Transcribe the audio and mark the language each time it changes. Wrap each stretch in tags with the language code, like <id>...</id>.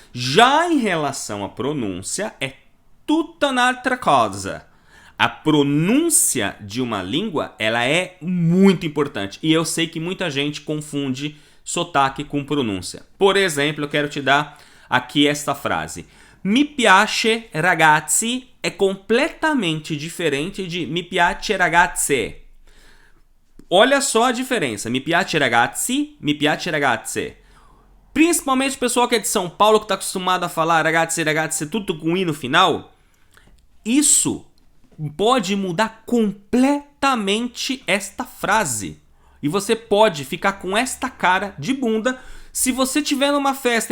<pt>Já em relação à pronúncia, é tudo outra coisa. A pronúncia de uma língua, ela é muito importante. E eu sei que muita gente confunde sotaque com pronúncia. Por exemplo, eu quero te dar aqui esta frase.</pt> <it>Mi piace ragazzi</it> <pt>é completamente diferente de</pt> <it>mi piace ragazze.</it> <pt>Olha só a diferença.</pt> <it>Mi piace ragazzi, mi piace ragazze.</it> <pt>Principalmente o pessoal que é de São Paulo, que está acostumado a falar ragazzi, ragazze, tudo com i no final. Isso pode mudar completamente esta frase. E você pode ficar com esta cara de bunda se você estiver numa festa.</pt>